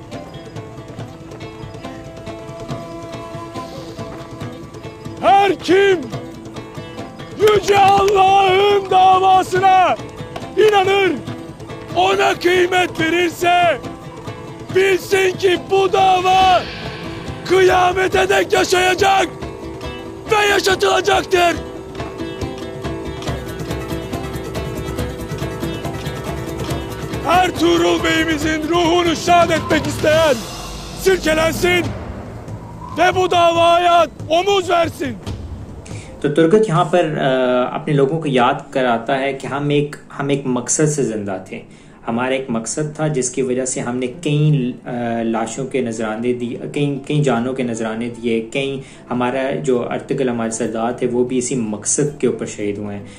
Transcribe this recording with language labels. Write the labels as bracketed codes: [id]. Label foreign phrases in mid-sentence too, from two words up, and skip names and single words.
[tr] Her kim Yüce Allah'ın davasına inanır, ona kıymet verirse bilsin ki bu dava kıyamete dek yaşayacak ve yaşatılacaktır. Ertuğrul Bey'imizin ruhunu şad etmek isteyen sirkelensin ve bu davaya omuz versin. [ur] تو ترگت یہاں پر اپنے لوگوں کو یاد کراتا ہے کہ ہم ایک مقصد سے زندہ تھے. ہمارا ایک مقصد تھا جس کی وجہ سے ہم نے کئی لاشوں کے نذرانے دیے، کئی جانوں کے نذرانے دیے، کئی ہمارا جو ارطغرل ہمارے سردار تھے وہ بھی اسی مقصد کے اوپر شہید ہوئے ہیں.